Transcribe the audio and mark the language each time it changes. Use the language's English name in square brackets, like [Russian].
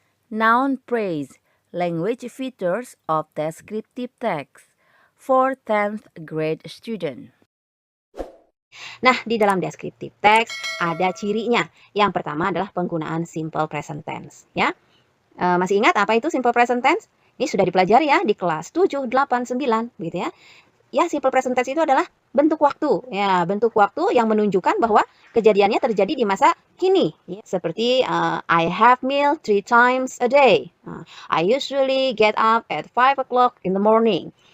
[English] Noun phrase, language features of descriptive text for 10th grade student. [Indonesian] Nah, di dalam descriptive text ada cirinya. Yang pertama adalah penggunaan simple present tense, ya. Masih ingat apa itu simple present tense? Ini sudah dipelajari ya di kelas 7, 8, 9 gitu ya. Ya, simple present tense itu adalah bentuk waktu. Ya, bentuk waktu yang menunjukkan bahwa kejadiannya terjadi di masa kini. Ya, seperti [English] I have meal 3 times a day. I usually get up at 5 o'clock in the morning.